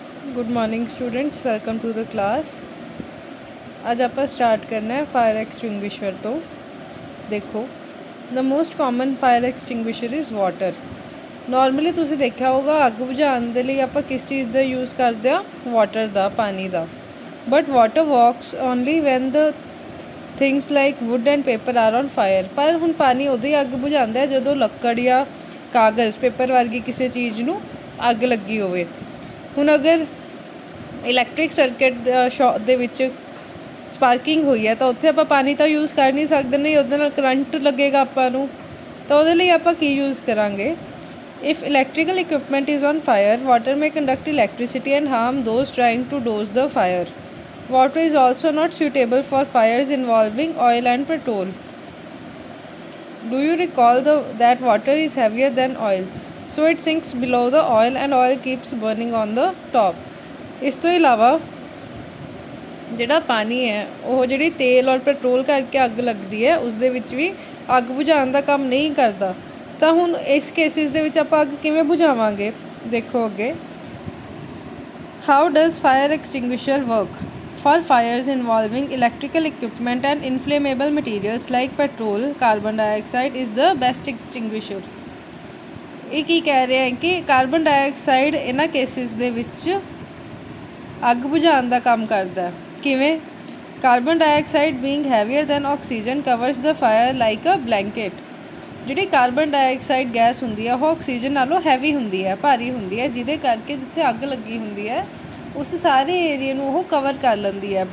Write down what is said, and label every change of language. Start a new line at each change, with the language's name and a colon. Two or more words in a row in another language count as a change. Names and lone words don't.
English: good morning students, welcome to the class.
Hindi: आज आप स्टार्ट करना है
English: fire extinguisher
Hindi: तो देखो,
English: the most common fire extinguisher is water.
Punjabi: ਨੌਰਮਲੀ ਤੁਸੀਂ ਦੇਖਾ ਹੋਗਾ ਅੱਗ ਬੁਝਾਉਣ ਦੇ ਲਈ ਆਪਾਂ ਕਿਸ ਚੀਜ਼ ਦਾ ਯੂਜ਼ ਕਰਦੇ ਆ, ਵਾਟਰ ਦਾ, ਪਾਣੀ ਦਾ।
English: but water works only when the things like wood and paper are on fire.
Punjabi: ਪਰ ਹੁਣ ਪਾਣੀ ਉਦੋਂ ਹੀ ਅੱਗ ਬੁਝਾਉਂਦਾ ਹੈ ਜਦੋਂ ਲੱਕੜ ਜਾਂ ਕਾਗਜ਼, ਪੇਪਰ ਵਰਗੀ ਕਿਸੇ ਚੀਜ਼ ਨੂੰ ਅੱਗ ਲੱਗੀ ਹੋਵੇ। ਹੁਣ ਅਗਰ
English: electric circuit
Punjabi: ਦੇ ਵਿੱਚ ਸਪਾਰਕਿੰਗ ਹੋਈ ਹੈ ਤਾਂ ਉੱਥੇ ਆਪਾਂ ਪਾਣੀ ਤਾਂ ਯੂਜ਼ ਕਰ ਨਹੀਂ ਸਕਦੇ, ਨਹੀਂ ਉਹਦੇ ਨਾਲ ਕਰੰਟ ਲੱਗੇਗਾ ਆਪਾਂ ਨੂੰ, ਤਾਂ ਉਹਦੇ ਲਈ ਆਪਾਂ ਕੀ ਯੂਜ਼ ਕਰਾਂਗੇ।
English: if electrical equipment is on fire, water may conduct electricity and harm those trying to douse the fire. Water is also not suitable for fires involving oil and petrol. Do you recall that water is heavier than oil, so it sinks below the oil and oil keeps burning on the top.
Punjabi: ਇਸ ਤੋਂ ਇਲਾਵਾ ਜਿਹੜਾ ਪਾਣੀ ਹੈ ਉਹ ਜਿਹੜੀ ਤੇਲ ਔਰ ਪੈਟਰੋਲ ਕਰਕੇ ਅੱਗ ਲੱਗਦੀ ਹੈ ਉਸ ਦੇ ਵਿੱਚ ਵੀ ਅੱਗ ਬੁਝਾਉਣ ਦਾ ਕੰਮ ਨਹੀਂ ਕਰਦਾ। ਤਾਂ ਹੁਣ ਇਸ ਕੇਸਿਸ ਦੇ ਵਿੱਚ ਆਪਾਂ ਅੱਗ ਕਿਵੇਂ ਬੁਝਾਵਾਂਗੇ, ਦੇਖੋ ਅੱਗੇ।
English: how does fire extinguisher work? ਫॉर fires involving electrical equipment and inflammable materials like petrol, carbon dioxide is the best extinguisher.
Punjabi: ਇਹ ਕੀ ਕਹਿ ਰਿਹਾ ਹੈ ਕਿ
English: carbon dioxide
Punjabi: ਇਹਨਾਂ ਕੇਸਿਸ ਦੇ ਵਿੱਚ ਅੱਗ ਬੁਝਾਉਣ ਦਾ ਕੰਮ ਕਰਦਾ ਹੈ। ਕਿਵੇਂ?
English: carbon dioxide being heavier than oxygen covers the fire like a blanket.
Punjabi: ਜਿਹੜੀ
English: carbon dioxide gas
Punjabi: ਹੁੰਦੀ ਹੈ ਉਹ ਆਕਸੀਜਨ ਨਾਲੋਂ ਹੈਵੀ ਹੁੰਦੀ ਹੈ, ਭਾਰੀ ਹੁੰਦੀ ਹੈ, ਜਿਹਦੇ ਕਰਕੇ ਜਿੱਥੇ ਅੱਗ ਲੱਗੀ ਹੁੰਦੀ ਹੈ ਉਸ ਸਾਰੇ ਏਰੀਏ ਨੂੰ ਉਹ ਕਵਰ ਕਰ ਲੈਂਦੀ ਹੈ।